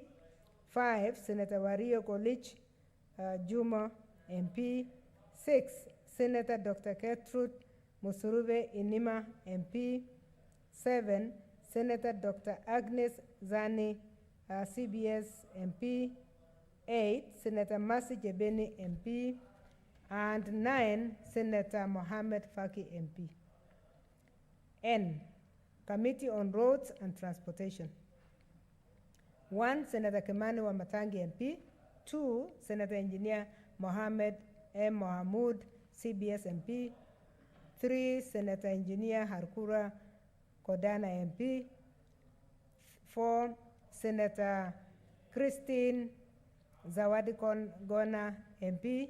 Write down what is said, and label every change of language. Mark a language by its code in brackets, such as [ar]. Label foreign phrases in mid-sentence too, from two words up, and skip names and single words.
[en] 5, Senator Wario Kolich, Juma, MP. 6, Senator Dr. Gertrude Musurube Inima, MP. 7, Senator Dr. Agnes Zani, CBS, MP. 8, Senator Mercy Jebeni, MP. And 9, Senator Mohammed Faki, MP. N, Committee on Roads and Transportation. 1, Senator Kimani Wamatangi, MP. 2, Senator Engineer Mohammed M. Mohamud, CBS, MP. 3, Senator Engineer Harkura Kodana, MP. 4, Senator Christine Zawadi Gona, MP.